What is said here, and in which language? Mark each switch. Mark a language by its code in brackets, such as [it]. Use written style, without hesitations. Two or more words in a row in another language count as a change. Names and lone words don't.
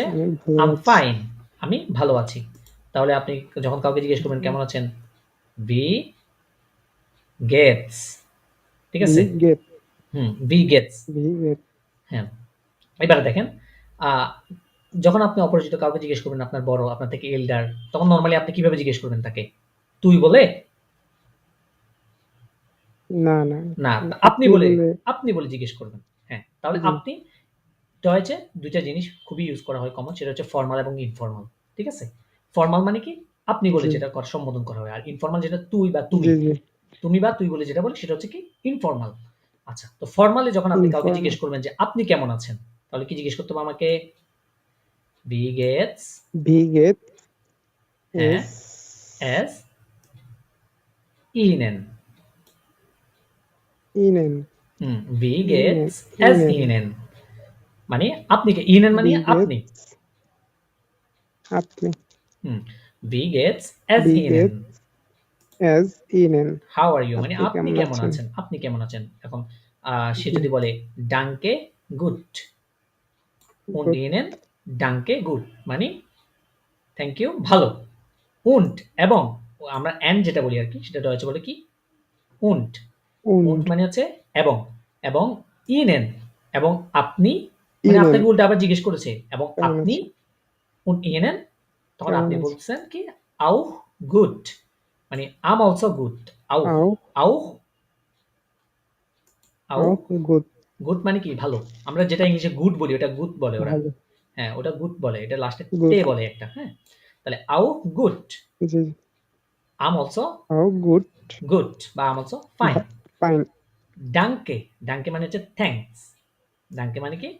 [bn] আমি ভালো আম আছি ফাইন, আমি ভালো আছি। তাহলে আপনি যখন কাউকে জিজ্ঞেস করবেন কেমন আছেন, [de] wie geht's, [bn] ঠিক আছে, [de] wie geht wie geht's, wie geht [bn] হ্যাঁ। এবারে দেখেন যখন আপনি অপরিচিত কাউকে জিজ্ঞেস করবেন আপনার বড়, আপনার থেকে এল্ডার, তখন নরমালি আপনি কিভাবে জিজ্ঞেস করবেন তাকে? তুই বলে? না না না, আপনি বলে জিজ্ঞেস করবেন। হ্যাঁ, তাহলে জি আপনি এটা হচ্ছে ২ টা জিনিস খুবই ইউজ করা হয় কমন, সেটা হচ্ছে ফরমাল এবং ইনফরমাল। ঠিক আছে? ফরমাল মানে কি? আপনি বলে জি যেটা সম্বোধন করা হয়। আর ইনফরমাল যেটা তুই বা তুমি। জি জি তুমি বা তুই বলে যেটা বলে সেটা হচ্ছে কি? ইনফরমাল। আচ্ছা, তো ফরমালি যখন আপনি কাউকে ইনফর্মাল জিজ্ঞেস করবেন যে, "আপনি কেমন আছেন?" তাহলে কি জিজ্ঞেস করতে হবে আমাকে? [de] "Wie geht's?" wie geht [bn] হ্যাঁ, [de] এস "Es Ihnen?" ইনেন "Wie ইনেন geht's es ইনেন Ihnen?" [bn] মানে আপনি কে Ihnen মানে [de] wie geht [bn] আপনি। আপনি হুম, [de] "Wie geht's es ভি Ihnen?" geht es Ihnen [en] how are you মানে [bn] আপনি আপনি কেমন কেমন আছেন আছেন? আপনি কেমন আছেন? এখন সে জি যদি বলে [de] danke gut und গুড Ihnen danke gut [bn] মানে [en] thank you [bn] ভালো। und এবং আমরা and যেটা বলি আরকি সেটা ডয়েচে বলে কি? [de] und und উন্ড [bn] মানে হচ্ছে এবং, এবং Ihnen এবং আপনি মানে [de] ইনেন [bn] আপনাকে উল্টা আবার জিজ্ঞেস করেছে এবং কেমন আপনি আছেন [de] und Ihnen তখন [bn] কেমন আপনি আছেন বলছেন কি? [de] auch gut মানে [en] I'm also good [de] auch আও auch আও auch গুড [bn] গুড মানে কি ভালো। আমরা যেটা ইংলিশে গুড বলি ওটা গুড বলে ওরা। ভালো হ্যাঁ, ওটা গুড বলে। এটা লাস্টে [de] গুড [bn] তে বলে একটা, হ্যাঁ? তাহলে [de] auch gut, [bn] জি [en] I'm also [de] auch gut [bn] গুড বা [en] I'm also fine. [bn] ফাইন ডাঙ্কে, ডাঙ্কে মানে হচ্ছে থ্যাংকস। ডাঙ্কে মানে কি?